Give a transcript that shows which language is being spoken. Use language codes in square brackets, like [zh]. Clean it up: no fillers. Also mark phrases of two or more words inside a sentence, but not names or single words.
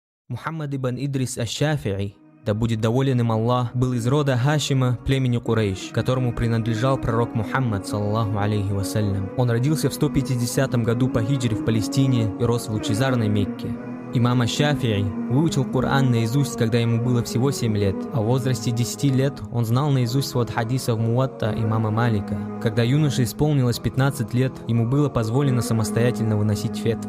[ru] Мухаммад ибн Идрис аш-Шафи'и, да будет доволен им Аллах, был из рода Хашима, племени Курейш, которому принадлежал пророк Мухаммад, [ar] صلى الله عليه وسلم. [ru] Он родился в 150 году по хиджре в Палестине и рос в лучезарной Мекке. Имам аш-Шафи'и выучил Коран наизусть, когда ему было всего 7 лет, а в возрасте 10 лет он знал наизусть свод хадисов Муатта имама Малика. Когда юноше исполнилось 15 лет, ему было позволено самостоятельно выносить фетвы.